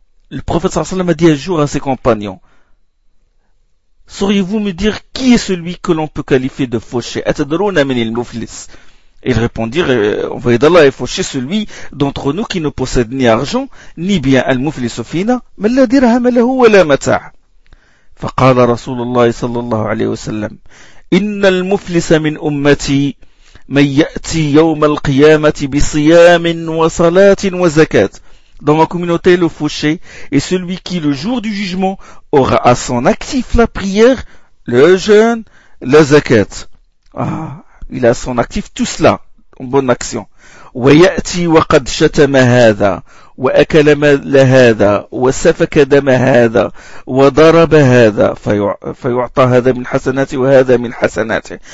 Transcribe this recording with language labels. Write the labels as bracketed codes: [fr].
[fr] Le prophète sallallahu alayhi wa sallam a dit un jour à ses compagnons: sauriez-vous me dire qui est celui que l'on peut qualifier de fauché? [ar] Atadrouna min al-muflis? [fr] Ils répondirent, envoyé d'Allah est fauché celui d'entre nous qui ne possède ni argent, ni bien [ar] al-muflisufina, mais la dirham lahu wa la mata'a. فقال رسول الله صلى الله عليه وسلم إن المفلس من أمتي من يأتي يوم القيامة بصيام وصلاة وزكاة. [fr] Dans ma communauté, le fauché est celui qui, le jour du jugement, aura à son actif la prière, le jeûne, la zakat. Ah, il a à son actif tout cela en bonne action. [ar] وَيَأْتِي وَقَدْ شَتَمَ هَذَا وَأَكَلَ مَلَ هَذَا وَسَفَكَ دَمَ هَذَا وَضَرَبَ هَذَا فَيُعْطَى هَذَا مِنْ حَسَنَاتِ وَهَذَا مِنْ حَسَنَاتِ.